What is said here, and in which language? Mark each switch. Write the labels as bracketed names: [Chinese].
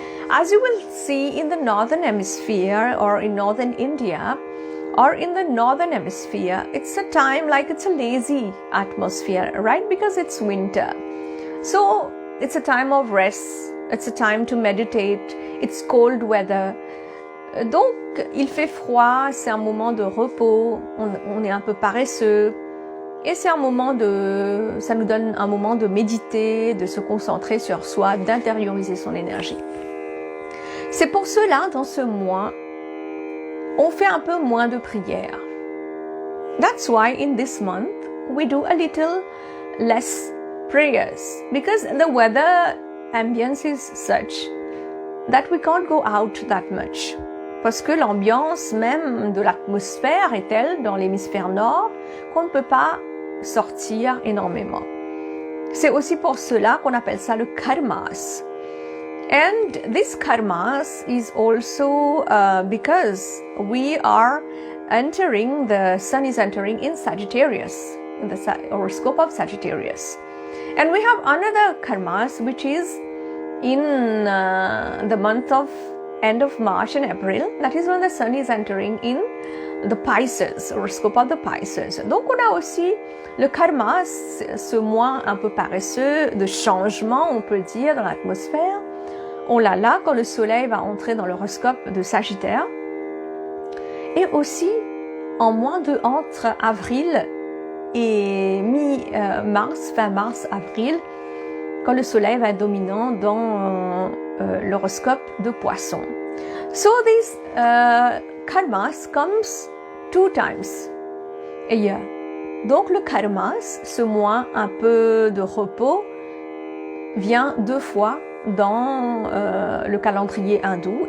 [English] As you will see in the Northern Hemisphere or in Northern India, or in the Northern Hemisphere, it's a time like it's a lazy atmosphere, right? Because it's winter. So it's a time of rest, it's a time to meditate, it's cold weather. [French] Donc il fait froid, c'est un moment de repos, on est un peu paresseux. Et c'est ça nous donne un moment de méditer, de se concentrer sur soi, d'intérioriser son énergie. C'est pour cela, dans ce mois, on fait un peu moins de prières. [English] That's why in this month, we do a little less prayers. Because the weather ambience is such that we can't go out that much. [French] Parce que l'ambiance même de l'atmosphère est telle dans l'hémisphère nord qu'on ne peut pas sortir énormément. C'est aussi pour cela qu'on appelle ça le karmas. [English] And this karmas is also because we are entering, the sun is entering in Sagittarius, in the horoscope of Sagittarius. And we have another karmas which is in the month of end of March and April. That is when the sun is entering in the Pisces, horoscope of the Pisces. [French] Donc on a aussi le karma, ce mois un peu paresseux de changement, on peut dire, dans l'atmosphère. On l'a là quand le soleil va entrer dans l'horoscope de Sagittaire. Et aussi en mois de entre avril et mi-mars, fin mars, avril, quand le soleil va être dominant dans l'horoscope de Poisson. [English] So this karmas comes 2 times a year. [French] Donc le karmas, ce mois un peu de repos, vient 2 fois dans le calendrier hindou.